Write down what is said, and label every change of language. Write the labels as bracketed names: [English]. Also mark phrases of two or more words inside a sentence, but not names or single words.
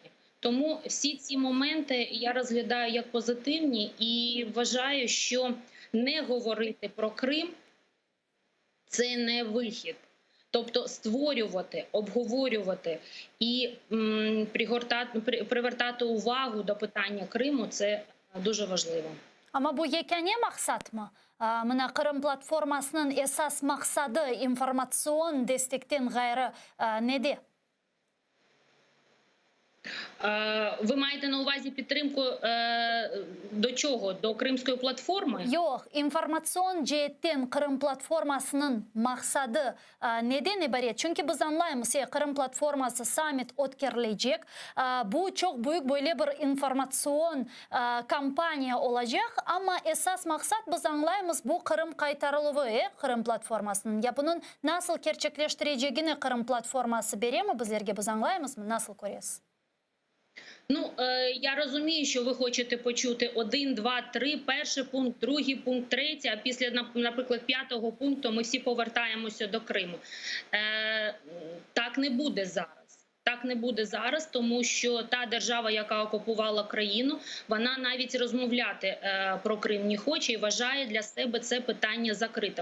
[Ukrainian] Тому всі ці моменти я розглядаю як позитивні і вважаю, що не говорити про Крим – це не вихід. Тобто створювати, обговорювати і привертати увагу до питання Криму – це дуже важливо. [Crimean Tatar] Ama bu yekene maksat mı? Mına Kırım platformasının esas maksadı informasyon destekten gayrı nede? [Ukrainian] Ви маєте на увазі підтримку до чого? До Кримської платформи? [Crimean Tatar] Yok, informasyon cihetten Kırım platformasının maksadı neden ibaret? Çünkü biz anlayımız Kırım platforması summit ötkerilecek. Bu çok büyük böyle bir informasyon kampanya olacak ama esas maksat biz anlayımız bu Kırım kaytarılığı Kırım platformasının. Ya bunun nasıl gerçekleştireceğini Kırım platforması бере mi bizlerge biz anlayımız mı? Nasıl görüyorsunuz? [Ukrainian] Я розумію, що ви хочете почути 1, 2, 3, перший пункт, другий пункт, третій, а після, наприклад, 5-го пункту ми всі повертаємося до Криму. Так не буде зараз. Так не буде зараз, тому що та держава, яка окупувала країну, вона навіть розмовляти про Крим не хоче і вважає для себе це питання закритим.